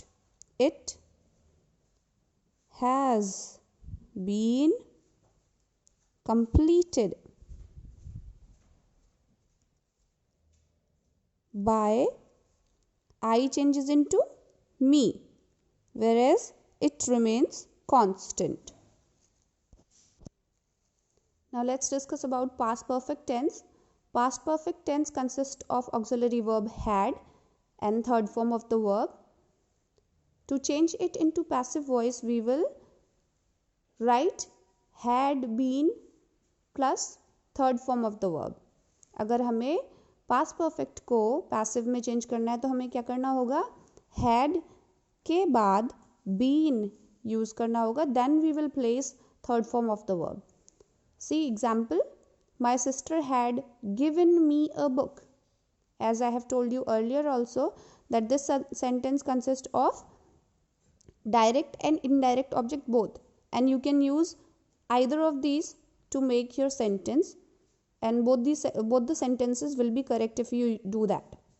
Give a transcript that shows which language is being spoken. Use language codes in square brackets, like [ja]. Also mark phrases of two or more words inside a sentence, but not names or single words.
[en] It has been completed by, I changes into me, whereas it remains constant. Now let's discuss about past perfect tense. Past perfect tense consists of auxiliary verb had and third form of the verb. To change it into passive voice, we will write had been plus third form of the verb. [hi] अगर हमें [en] past perfect [hi] को पैसिव में चेंज करना है तो हमें क्या करना होगा? हैड के बाद बीन यूज करना होगा, [en] then we will place third form of the verb. see example, my sister had given me a book. As I have told you earlier also that this sentence consists of direct and indirect object both, and you can use either of these to make your sentence, and both the sentences will be correct if you do that.